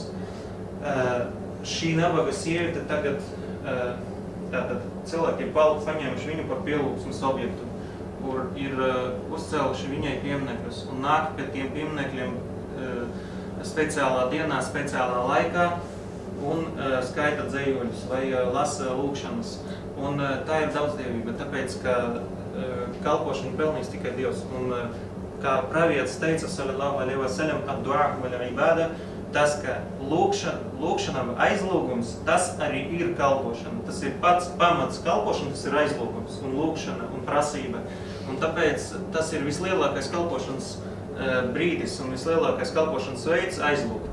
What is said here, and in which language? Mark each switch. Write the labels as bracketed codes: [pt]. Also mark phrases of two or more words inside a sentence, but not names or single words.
[lv] Šī nabaga sieviete tagad, tātad cilvēki ir paņēmuši viņu par pielūgsmes objektu, kur ir uzcēluši viņai pieminekļus un nāk pie tiem pieminekļiem speciālā dienā, speciālā laikā un skaita dzējoļus vai lasa lūkšanas. Un tā ir daudzdievība, tāpēc, ka kalpošanu pelnīs tikai Dievs. Un, kā pravietis teica, [ar] صلى الله عليه وسلم الدعاء والعبادة, [lv] tas, ka lūkšana, aizlūgums, tas arī ir kalpošana. Tas ir pats pamats kalpošana, tas ir aizlūgums un lūkšana un prasība. Un tāpēc tas ir vislielākais kalpošanas brīdis un vislielākais kalpošanas veids aizlūgt.